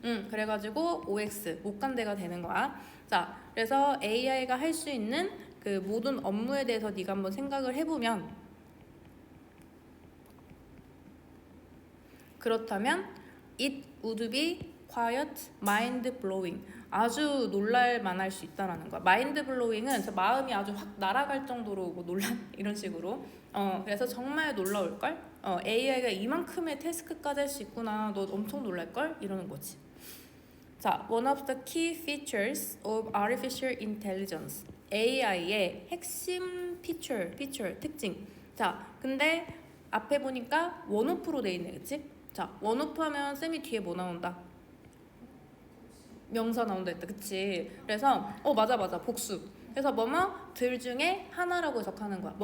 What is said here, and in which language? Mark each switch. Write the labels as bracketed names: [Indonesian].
[Korean] 그래가지고 OX 못 간대가 되는 거야. 자, 그래서 AI가 할 수 있는 그 모든 업무에 대해서 네가 한번 생각을 해보면 그렇다면 [English] it would be quiet, mind blowing. [Korean] 아주 놀랄 만할 수 있다라는 거야. 마인드 블로잉은 저 마음이 아주 확 날아갈 정도로 뭐 놀란 이런 식으로. 그래서 정말 놀라울 걸. AI가 이만큼의 태스크까지 할 수 있구나. 너 엄청 놀랄 걸 이러는 거지. [English] 자, one of the key features of artificial intelligence. [Korean] AI의 핵심 피처 특징. 자, 근데 앞에 보니까 원오프로 돼 있네, 그치? 자, 원오프 하면 쌤이 뒤에 뭐 나온다? 명사 나온다 했다, 그치? 그래서 맞아 복수. 그래서 뭐뭐들 중에 하나라고 해석하는 거야.